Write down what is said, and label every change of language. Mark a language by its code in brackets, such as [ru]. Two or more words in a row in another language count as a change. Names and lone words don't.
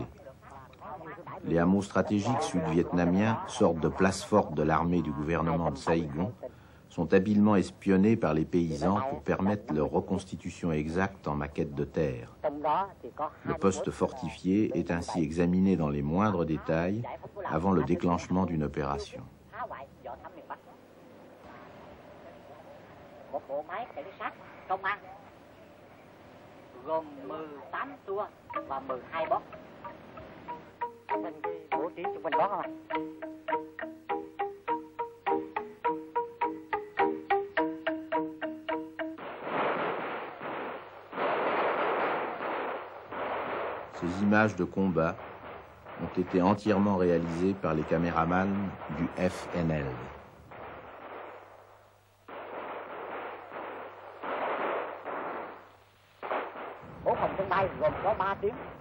[fr] Les hameaux stratégiques sud-vietnamiens, sorte de place forte de l'armée du gouvernement de Saïgon, sont habilement espionnés par les paysans pour permettre leur reconstitution exacte en maquette de terre. Le poste fortifié est ainsi examiné dans les moindres détails avant le déclenchement d'une opération. [vi] Gồm 18 tua và 12 bó. Mình bố trí chụp hình đó không ạ? [fr] Ces images de combat ont été entièrement réalisées par les caméramans du FNL. [vi] Gồm có 3 tiếng.